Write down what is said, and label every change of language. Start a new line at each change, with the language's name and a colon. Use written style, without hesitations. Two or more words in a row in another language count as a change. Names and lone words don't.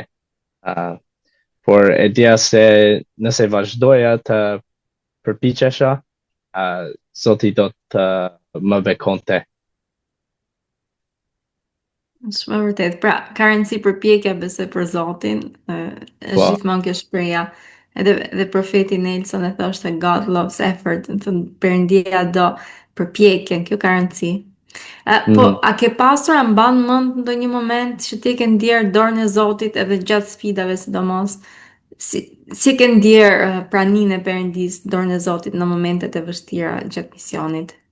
Albanian: Por e dija se nëse vazhdoja të përpiqesha, Zoti do të më bekonte. Shumë e vërtet. Pra, ka rëndësi përpjekja besoj për Zotin, është gjithmonë kjo shpreha. Edhe profeti Nelson e thoshte
English: God loves effort,
Albanian: do të Perëndia do përpjekjen, kjo ka rëndësi. Po, a ke pasur, a mban mend ndonjë moment që ti ke ndier dorën e Zotit edhe gjatë sfidave sidomos? Si ke ndier praninë e Perëndis, dorën e Zotit në momentet e vështira gjatë misionit?